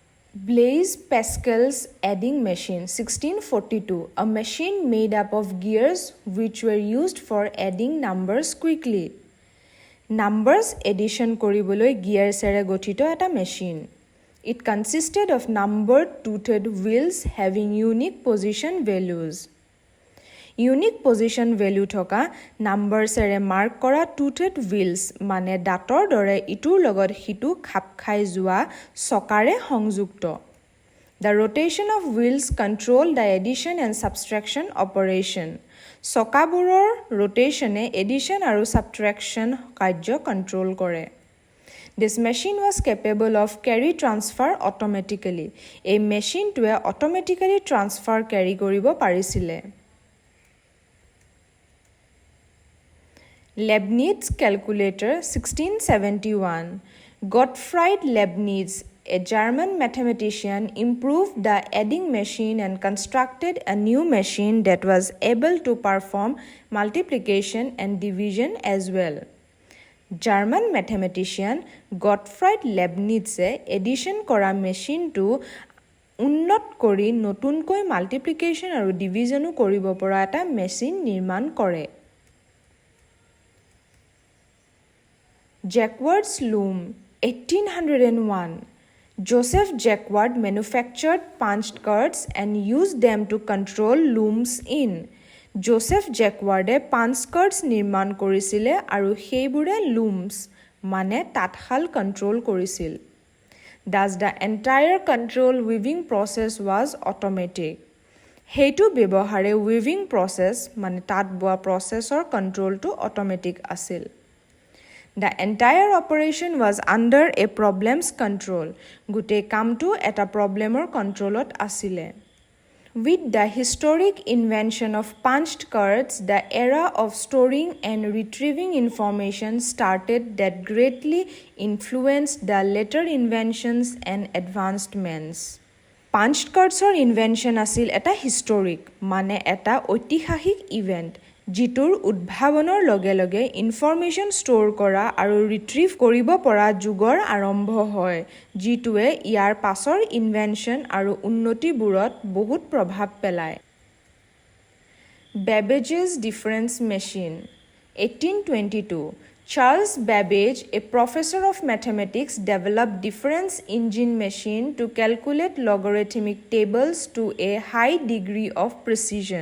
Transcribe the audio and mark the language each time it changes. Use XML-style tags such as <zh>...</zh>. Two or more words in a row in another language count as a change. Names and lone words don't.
<en>Blaise Pascal's adding machine 1642, a machine made up of gears which were used for adding numbers quickly. Numbers addition</en> <as>কৰিবলৈ gearsৰে গঠিত এটা machine.</as> <en>It consisted of numbered toothed wheels having unique position values. Unique position value</en> <as>থকা numbersৰে mark কৰা</as> <en>toothed wheels</en> <as>মানে দাঁতৰ দৰে ইটোৰ লগত সিটো খাপ খাই যোৱা চকাৰে সংযুক্ত.</as> <en>The rotation of wheels control the addition and subtraction operation.</en> <as>চকাবোৰৰ rotationে addition আৰু subtraction কাৰ্য control কৰে.</as> <en>This machine was capable of carry transfer automatically.</en> <as>এই মেচিনটোৱে</as> <en>automatically transfer carry</en> <as>কৰিব পাৰিছিলে.</as> <en>Leibniz calculator 1671. Gottfried Leibniz, a German mathematician, improved the adding machine and constructed a new machine that was able to perform multiplication and division as well. German mathematician</en> <as>Gottfried Leibnize addition কৰা মেচিনটো উন্নত কৰি নতুনকৈ মাল্টিপ্লিকেশ্যন আৰু ডিভিজনো কৰিব পৰা এটা মেচিন নিৰ্মাণ কৰে.</as> <en>Jacquard's loom 1801. Joseph Jacquard manufactured punched cards and used them to control looms in.</en> <as>Joseph Jacquarde</as> <en>punch cards</en> <as>নিৰ্মাণ কৰিছিলে আৰু সেইবোৰে looms মানে তাঁতশাল control কৰিছিল.</as> <en>Thus the entire control weaving process was automatic.</en> <as>সেইটো ব্যৱহাৰে</as> <en>weaving process</en> <as>মানে তাঁত বোৱা processৰ controlটো automatic আছিল.</as> <en>The entire operation was under a problem's control.</en> <as>গোটেই কামটো এটা problemৰ controlত আছিলে.</as> <en>With the historic invention of punched cards, the era of storing and retrieving information started that greatly influenced the later inventions and advancements. Punched cardsৰ invention</en> <as>আছিল এটা historic, মানে এটা ঐতিহাসিক event. যিটোৰ উদ্ভাৱনৰ লগে লগে</as> <en>information store</en> <as>কৰা আৰু ৰিট্ৰিভ কৰিব পৰা যুগৰ আৰম্ভ হয়, যিটোৱে ইয়াৰ পাছৰ ইনভেনশ্যন আৰু উন্নতিবোৰত বহুত প্ৰভাৱ পেলায়.</as> <en>Babbage's difference machine 1822. Charles Babbage, a professor of mathematics, developed difference engine machine to calculate logarithmic tables to a high degree of precision.</en>